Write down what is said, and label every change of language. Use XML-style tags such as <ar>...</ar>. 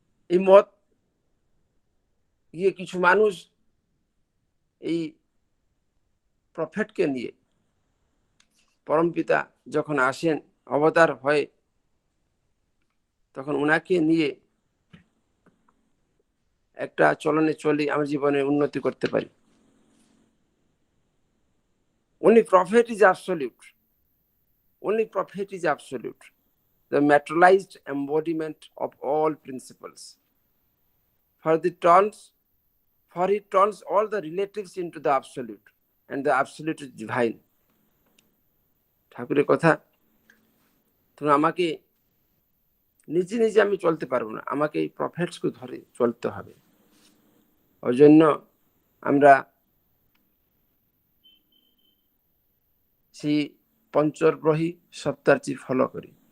<bn>এই মত গিয়ে কিছু মানুষ এই প্রফেটকে নিয়ে, পরমপিতা যখন আসেন অবতার হয় তখন ওনাকে নিয়ে একটা চলনে চলে আমার জীবনে উন্নতি করতে পারি।</bn> <en>Only prophet is absolute. Only prophet is absolute. The materialized embodiment of all principles. For he turns all the relatives into the absolute, and the absolute is divine.</en> <bn>ঠাকুরের কথা, তুমি আমাকে নিজে নিজে আমি চলতে পারবো না, আমাকে এই প্রফেটসকে ধরে চলতে হবে। ওই জন্য আমরা সেই পঞ্চগ্রহী সপ্তার্চি ফলো করি।</bn>